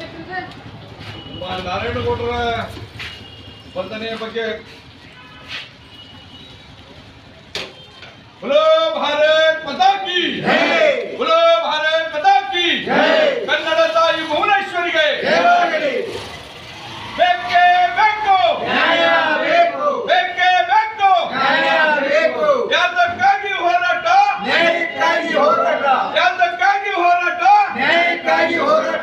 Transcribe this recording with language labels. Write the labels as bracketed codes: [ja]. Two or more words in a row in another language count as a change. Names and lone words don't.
[kn] ನಾರಾಯಣಗೌಡರ ಸ್ಪಂದನೆಯ ಬಗ್ಗೆ [hi] बोलो भारत माता की जय, बोलो भारत माता की जय, [kn] कन्नಡ ತಾಯಿ ಭುವನೇಶ್ವರಿಗೆ ಜಯವಾಗಲಿ. ಬೇಕೇ ಬೇಕು ನ್ಯಾಯ ಬೇಕು, ಬೇಕೇ ಬೇಕು ನ್ಯಾಯ ಬೇಕು. ಯಾತಕ್ಕಾಗಿ ಹೋರಾಟ? ನ್ಯಾಯಕ್ಕಾಗಿ ಹೋರಾಟ. ಯಾತಕ್ಕಾಗಿ ಹೋರಾಟ? ನ್ಯಾಯಕ್ಕಾಗಿ ಹೋರಾಟ.